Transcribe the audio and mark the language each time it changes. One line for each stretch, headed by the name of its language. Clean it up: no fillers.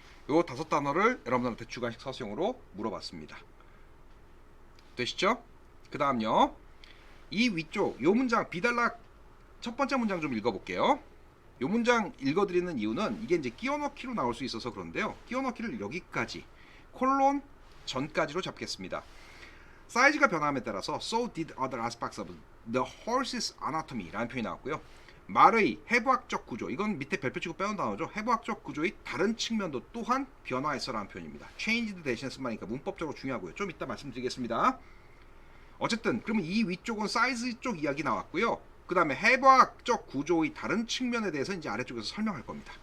Korean: 요 5단어를 여러분들한테 주관식 서술형으로 물어봤습니다. 되시죠? 그 다음요, 이 위쪽 요 문장 비달락 첫 번째 문장 좀 읽어볼게요. 요 문장 읽어드리는 이유는 이게 이제 끼워넣기로 나올 수 있어서 그런데요, 끼워넣기를 여기까지 콜론 전까지로 잡겠습니다. 사이즈가 변함에 따라서
English: so did other aspects of the horse's anatomy
Korean: 라는 표현이 나왔고요. 말의 해부학적 구조, 이건 밑에 별표 치고 빼놓은 단어죠. 해부학적 구조의 다른 측면도 또한 변화했어 라는 표현입니다. changed 대신에 쓴 말이니까 문법적으로 중요하고요. 좀 이따 말씀드리겠습니다. 어쨌든 그러면 이 위쪽은 사이즈 쪽 이야기 나왔고요. 그 그 다음에 해부학적 구조의 다른 측면에 대해서 이제 아래쪽에서 설명할 겁니다.